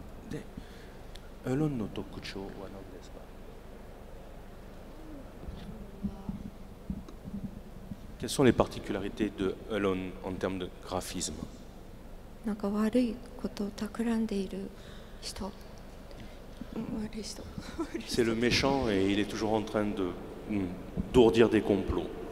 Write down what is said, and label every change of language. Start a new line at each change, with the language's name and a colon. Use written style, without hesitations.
Japanese: で、Alone の特徴は何ですか？
French: Quelles sont les particularités de Alone en termes de graphisme?
Japanese: なんか悪いことを企んでいる人。悪い人。
French: C'est le méchant et il est toujours en train d'ourdir des complots.